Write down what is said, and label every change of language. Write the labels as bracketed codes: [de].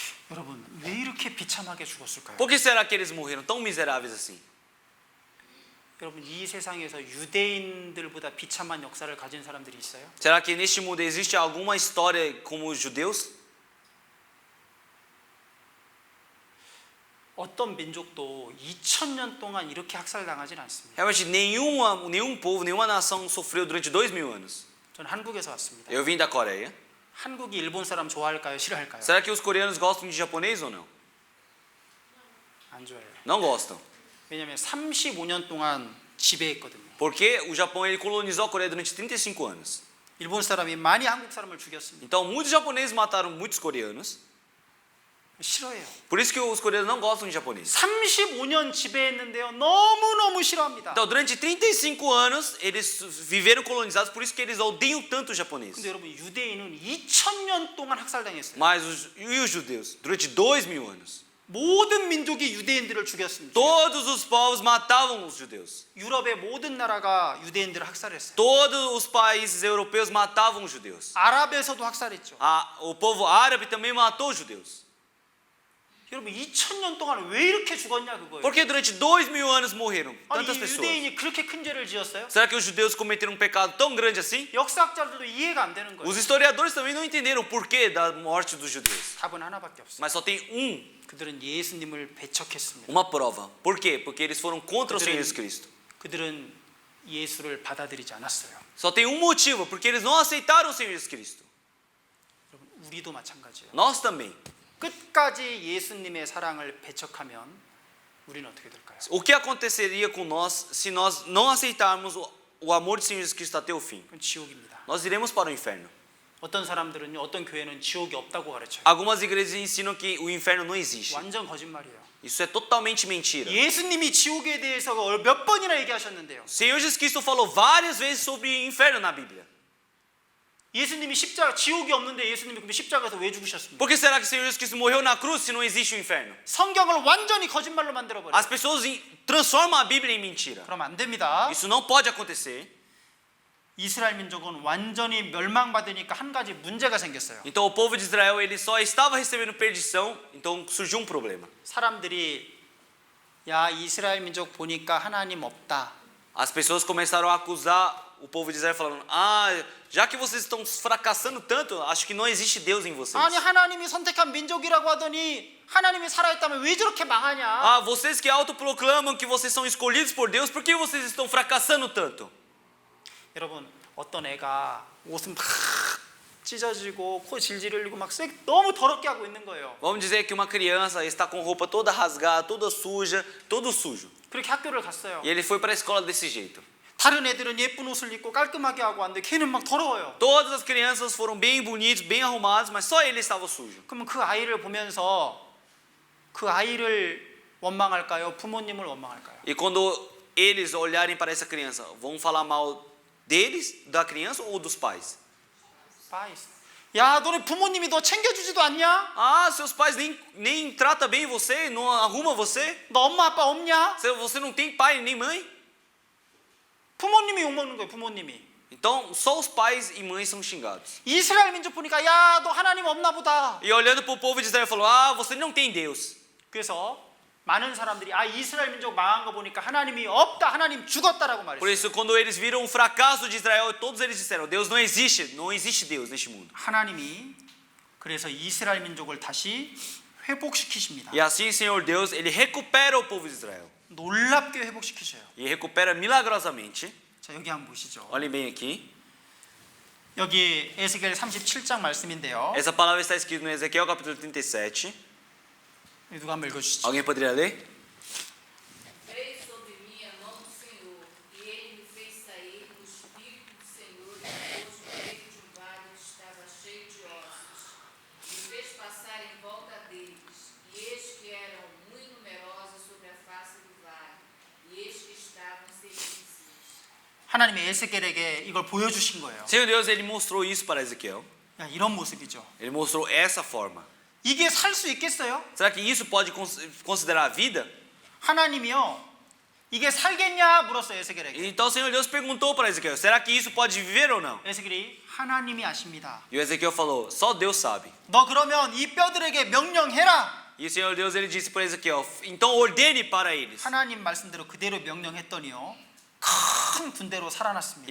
[ko] 여러분 왜 이렇게 비참하게 죽었을까요? [pt] Por que será que eles morreram tão miseráveis assim? [ko] 여러분 이 세상에서 유대인들보다 비참한 역사를 가진 사람들이 있어요? [pt] Será que neste mundo existe alguma história como os judeus? [ko] 어떤 민족도 2000년 동안 이렇게 학살당하진 않습니다. [pt] Realmente nenhum povo, nenhuma nação sofreu durante 2000 anos. [ko] 저는 한국에서 왔습니다. [pt] Eu vim da Coreia. [ko] 한국이 일본 사람 좋아할까요? 싫어할까요? [pt] Será que os coreanos gostam de japonês ou não? [ko] 안 좋아해요. [pt] Não gostam. [ko] 왜냐하면 35년 동안 지배했거든요. [pt] Porque o Japão ele colonizou a Coreia durante 35 anos. [ko] 일본 사람이 많이 한국 사람을 죽였습니다. [pt] Então muitos japoneses mataram muitos coreanos. [ko] 싫어해요. [pt] Por isso que os coreanos não gostam de japonês. [ko] 35년 지배했는데요. 너무너무 싫어합니다. [pt] Então durante 35 anos eles viveram colonizados, por isso que eles odeiam tanto os japoneses. [ko] 근데 여러분 유대인은 2000년 동안 학살당했어요. [pt] Mas os judeus, durante 2000 anos, [ko] 모든 민족이 유대인들을 죽였습니다. [pt] todos os povos matavam os judeus. [ko] 유럽의 모든 나라가 유대인들을 학살했어요. [pt] Todos os países europeus matavam os judeus. [ko] 아랍에서도 학살했죠. [pt] O povo árabe também matou os judeus. [ko] 여러분 2000년 동안 왜 이렇게 죽었냐 그거예요. [pt] Porque durante 2000 anos morreram [ko] 아니 [pt] tantas [ko] 이 [pt] pessoas. [ko] 유대인이 그렇게 큰 죄를 지었어요? [pt] Será que os judeus cometeram um pecado tão grande assim? [ko] 역사학자들도 이해가 안 되는 거예요. [pt] Os historiadores também não entenderam o porquê da morte dos judeus. [ko] 답은 하나밖에 없어요. [pt] Mas só tem [ko] 그들은 예수님을 배척했습니다. [pt] uma prova. Por quê? Porque eles foram contra o Senhor Jesus Cristo. [ko] 그들은 예수를 받아들이지 않았어요. [pt] Só tem um motivo, porque eles não aceitaram o Senhor Jesus Cristo. [ko] 여러분 우리도 마찬가지예요. [pt] Nós também. [ko] 끝까지 예수님의 사랑을 배척하면 우리는 어떻게 될까요? [pt] O que aconteceria com nós se nós não aceitarmos o amor do Senhor Jesus Cristo até o fim? [ko] 그건 지옥입니다. [pt] Nós iremos para o inferno. [ko] 어떤 사람들은요, 어떤 교회는 지옥이 없다고 가르쳐요. [pt] Algumas igrejas ensinam que o inferno não existe. [ko] 완전 거짓말이에요. [pt] Isso é totalmente mentira. [ko] 예수님이 지옥에 대해서 몇 번이나 얘기하셨는데요. [pt] O Senhor Jesus Cristo falou várias vezes sobre inferno na Bíblia. [ko] 예수님이 십자가 지옥이 없는데 예수님이 그럼 십자가에서 왜 죽으셨습니까? [pt] Por que será que o Senhor Jesus Cristo morreu na cruz se não existe o inferno? [ko] 성경을 완전히 거짓말로 만들어 버려요. [pt] As pessoas transformam a Bíblia em mentira. [ko] 그럼 안 됩니다. [pt] Isso não pode acontecer. [ko] 이스라엘 민족은 완전히 멸망받으니까 한 가지 문제가 생겼어요. [pt] Então o povo de Israel ele só estava recebendo perdição, então surgiu um problema. [ko] 사람들이 야 이스라엘 민족 보니까 하나님 없다. [pt] As pessoas começaram a acusar o povo de Israel falando: já que vocês estão fracassando tanto, acho que não existe Deus em vocês. [ko] 아니 하나님이 선택한 민족이라고 하더니 하나님이 살아있다면 왜 저렇게 망하냐? [pt] Vocês que autoproclamam que vocês são escolhidos por Deus, por que vocês estão fracassando tanto? [ko] 여러분 어떤 애가 옷은 막 찢어지고 코 질질 흘리고 막 너무 더럽게 하고 있는 거예요. [pt] Vamos dizer que uma criança está com roupa toda rasgada, toda suja, todo sujo. [ko] 그렇게 학교를 갔어요. [pt] E ele foi para a escola desse jeito. [ko] 다른 애들은 예쁜 옷을 입고 깔끔하게 하고 왔는데 걔는 막 더러워요. [pt] Todas as crianças foram bem bonitos, bem arrumados, mas só ele estava sujo. [ko] 그러면 그 아이를 보면서 그 아이를 원망할까요? 부모님을 원망할까요? [pt] E quando eles olharem para essa criança, vão falar mal deles, da criança ou dos pais? Pais. [ko] 야, 너네 부모님이 너 챙겨주지도 않냐? [pt] Seus pais nem tratam bem você, não arrumam você. [ko] 너 엄마 아빠 없냐? [pt] Você não tem pai nem mãe. [ko] 부모님이 욕먹는 거예요. 부모님이. [pt] Então, só os pais e mães são xingados. [ko] 이스라엘 민족 보니까 야, 너 하나님 없나 보다. [pt] E olhando para o povo de Israel, falou: você não tem Deus. [ko] 그래서 많은 사람들이 이스라엘 민족 망한 거 보니까 하나님이 없다. 하나님 죽었다라고 [pt] Por [ko] 말했어요. [pt] isso, quando eles viram o fracasso de Israel, todos eles disseram: Deus não existe Deus neste mundo. [ko] 하나님이 그래서 이스라엘 민족을 다시 회복시키십니다. [pt] E assim, Senhor Deus, ele recupera o povo de Israel. [ko] 놀랍게 회복시키셔요. [pt] E recupera milagrosamente. [ko] 자, 여기 한번 보시죠. [pt] Olhem bem aqui. [ko] 여기 에스겔 37장 말씀인데요. [pt] Essa palavra está escrita no Ezequiel capítulo 37. [ko] 누가 한번 읽어주시죠. [pt] Alguém poderia ler? Veio sobre mim a mão do Senhor, e ele me fez sair no Espírito do Senhor e me pôs no meio de um vale que estava cheio de ossos. E me fez passar em volta deles, e eis que eram muito numerosos sobre a face do vale, e eis que estavam seríssimos. [ko] 하나님이 에스겔에게 이걸 보여주신 거예요. [pt] Senhor Deus, ele mostrou isso para Ezequiel. [ko] 야, 이런 모습이죠. [pt] Ele mostrou essa forma. [ko] 이게 살 수 있겠어요? [pt] Será que isso pode considerar a vida? [ko] 하나님이요 이게 살겠냐 물었어요 에스겔에게. [pt] Então o Senhor Deus perguntou para Ezequiel: será que isso pode viver ou não? [ko] 에스겔이 하나님이 아십니다. [pt] E o Ezequiel falou: só Deus sabe. [ko] 너 그러면 이 뼈들에게 명령해라. [pt] E o Senhor Deus ele disse para Ezequiel: então ordene para eles. [ko] 하나님 말씀대로 그대로 명령했더니요 큰 군대로 살아났습니다.